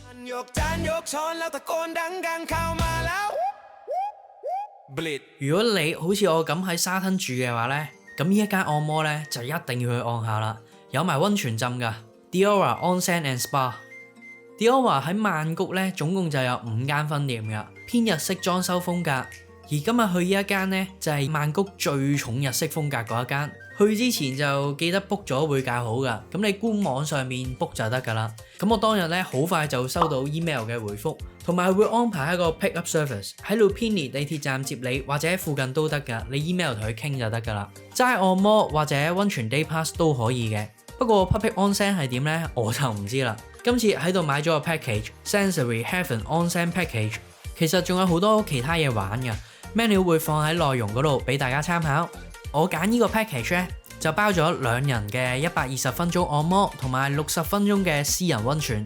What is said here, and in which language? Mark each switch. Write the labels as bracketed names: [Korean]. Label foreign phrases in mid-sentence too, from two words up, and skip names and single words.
[Cantonese] 如果你好似我咁喺沙灘住嘅話呢，咁呢一間按摩呢就一定要去按下啦，有埋溫泉浸㗎。Diora Onsen and Spa。Diora 喺曼谷咧，總共就有5間分店㗎，偏日式裝修風格。而今日去呢一間呢，就係曼谷最重日式風格嗰一間。去之前就記得 book 咗會較好㗎，咁你官網上面 book 就得㗎啦。咁我當日咧好快就收到 email 嘅回覆，同埋會安排一個 [English] pick up service [Cantonese] 喺 Lupini 地鐵站接你，或者附近都得㗎。你 email 同佢傾就得㗎啦。齋按摩或者溫泉 [English] day pass [Cantonese] 都可以嘅。不過 Public Onsen 係點呢？我就唔知啦。今次喺度買咗個 package Sensory Heaven Onsen Package，其實仲有好多其他嘢玩㗎。menu 會放喺內容嗰度俾大家參考。我揀呢個 package 咧，就包咗2人嘅120分鐘按摩同埋60分鐘嘅私人溫泉。